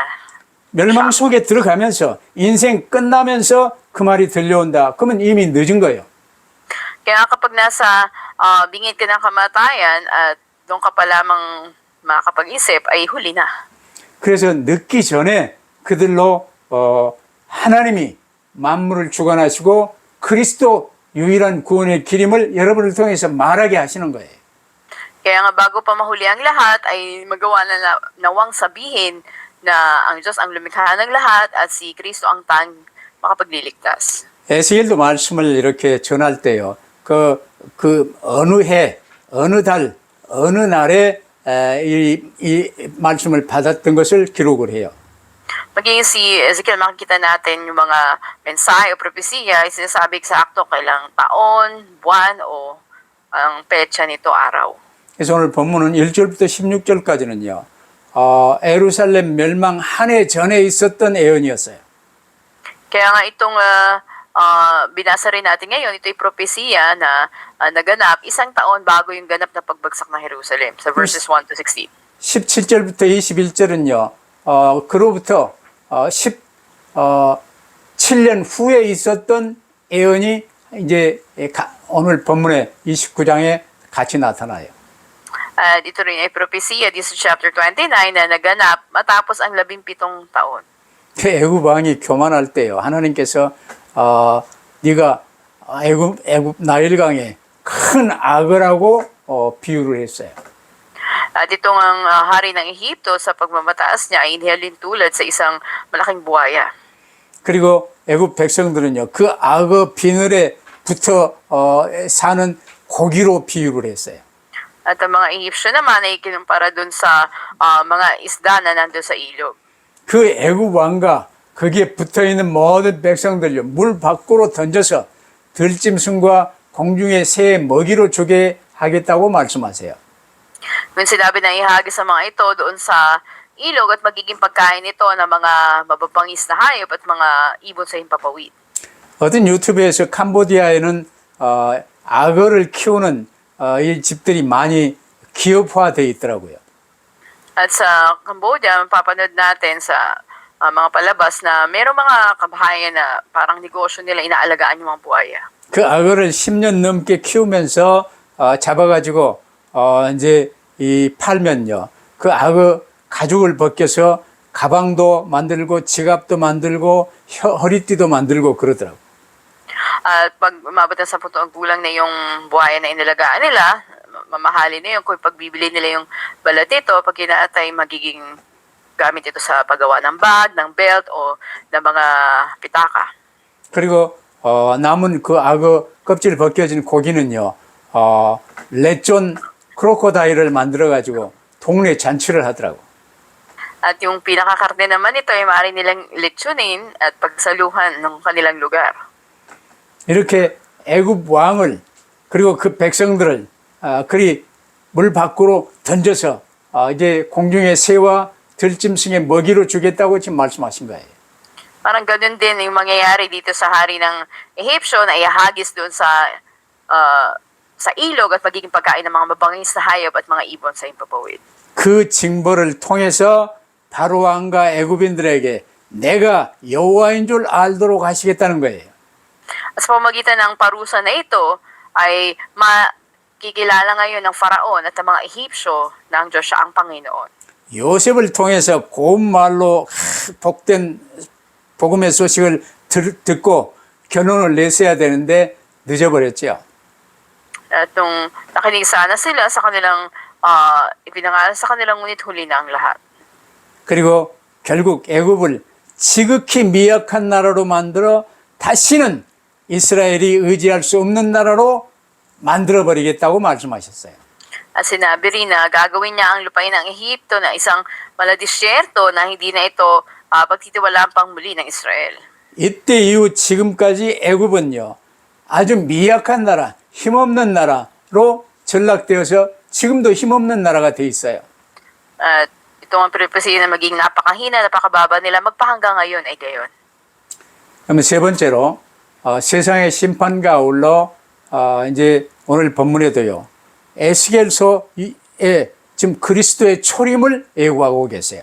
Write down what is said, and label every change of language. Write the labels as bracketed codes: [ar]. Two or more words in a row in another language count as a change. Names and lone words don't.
[ko] 멸망 속에 들어가면서 인생 끝나면서 그 말이 들려온다. 그러면 이미 늦은 거예요. [tl] kaya kapag nasa bingit ka ng kamatayan at doon ka pa lamang makakapag-isip, ay huli na. [ko] 그래서 늦기 전에 그들로 하나님이 만물을 주관하시고 그리스도 유일한 구원의 길임을 여러분을 통해서 말하게 하시는 거예요. [tl] Kaya nga bago pa mahuli ang lahat, ay magawa na nawang sabihin na ang Diyos ang lumikha ng lahat at si Kristo ang makapagliligtas. [ko] 에스겔도 말씀을 이렇게 전할 때요. 그 어느 해, 어느 달, 어느 날에 이 말씀을 받았던 것을 기록을 해요. [tl] Maging si Ezekiel, makikita natin yung mga mensahe o propesiya ay sinasabi eksakto kailang taon, buwan o ang petsa nito araw. [ko] 그래서 오늘 본문은 1절부터 16절까지는요. 예루살렘 멸망 한 해 전에 있었던 예언이었어요. [tl] Kaya nga itong binasa rin natin ngayon, ito'y propesiya na naganap isang taon bago yung ganap na pagbagsak ng Jerusalem sa [en] verses 1 to 16. [ko] 17절부터 21절은요. 그로부터 17년 후에 있었던 예언이 이제 오늘 본문의 29장에 같이 나타나요. [tl] Dito rin ay propesiya dito sa chapter 29 na naganap matapos ang 17 taon. [ko] 그 애굽 왕이 교만할 때요. 하나님께서 네가 애굽 나일강에 큰 악어라고 비유를 했어요. [tl] At ito ang hari ng Ehipto sa pagmamataas niya ay inihalin tulad sa isang malaking buhaya. [ko] 그리고 애굽 백성들은요. 그 악어 비늘에 붙어 사는 고기로 비유를 했어요. [tl] At ang mga Egyptian naman ay kinumpara dun sa mga isda na nandun sa ilog. [ko] 그 애굽 왕과 거기에 붙어있는 모든 백성들요. 물 밖으로 던져서 들짐승과 공중의 새의 먹이로 주게 하겠다고 말씀하세요. [tl] Kung sinabi na ihagis sa mga ito doon sa ilog at magiging pagkain ito ng mga mababangis na hayop at mga ibon sa himpapawid. [ko] 어떤 유튜브에서 캄보디아에는 악어를 키우는 이 집들이 많이 기업화되어 있더라고요. [tl] At sa Cambodia, mapapanood natin sa mga palabas na mayroong mga kabahayan na parang negosyo nila, inaalagaan yung mga buhaya. [ko] 그 악어를 10년 넘게 키우면서 잡아가지고 이제 이 팔면요. 그 악어 가죽을 벗겨서 가방도 만들고 지갑도 만들고 허리띠도 만들고 그러더라고. [tl] At pag umabot na 10 taong gulang na yung buhaya na inalagaan nila, mamahalin na yun. Kung pagbibili nila yung balat nito, pag kinaatay, magiging gamit ito sa paggawa ng bag, ng belt, o ng mga pitaka. [ko] 그리고 남은 그 악어 껍질 벗겨진 고기는요. 레존 크로코다일을 만들어가지고 동네 잔치를 하더라고. [tl] At yung pinakakarne naman ito ay maaari nilang lechonin at pagsaluhan ng kanilang lugar. [ko] 이렇게 애굽 왕을 그리고 그 백성들을 그리 물 밖으로 던져서 이제 공중의 새와 들짐승의 먹이로 주겠다고 지금 말씀하신 거예요. [tl] Parang ganun din yung mangyayari dito sa hari ng Ehipsyo na ihagis doon sa ilog at magiging pagkain ng mga mabangis na hayop at mga ibon sa himpapawid. [ko] 그 징벌을 통해서 바로 왕과 애굽인들에게 내가 여호와인 줄 알도록 하시겠다는 거예요. [tl] At sa pamagitan ng parusa na ito, ay makikilala ngayon ng Faraon at ng mga Ehipsyo na ang Diyos siya ang Panginoon. [ko] 요셉을 통해서 고운 말로 복된 복음의 소식을 듣고 결론을 내서야 되는데 늦어버렸죠. [tl] At nung nakinig sana sila sa kanilang ipinangalan sa kanilang ngunit huli na ang lahat. [ko] 그리고 결국 애굽을 지극히 미약한 나라로 만들어 다시는 이스라엘이 의지할 수 없는 나라로 만들어버리겠다고 말씀하셨어요. [tl] At sinabi rin na gagawin niya ang lupain ng Ehipto na isang maladisyerto na hindi na ito pagtitiwalaan pang muli ng Israel. [ko] 이때 이후 지금까지 애굽은요, 아주 미약한 나라, 힘없는 나라로 전락되어서 지금도 힘없는 나라가 돼 있어요. [tl] At ito ang purpose na maging napakahina, napakababa nila magpahanggang ngayon ay gayon. [ko] 그러면 세 번째로 세상의 심판과 아울러 이제 오늘 본문에도요, 에스겔서에 지금 그리스도의 초림을 예고하고 계세요.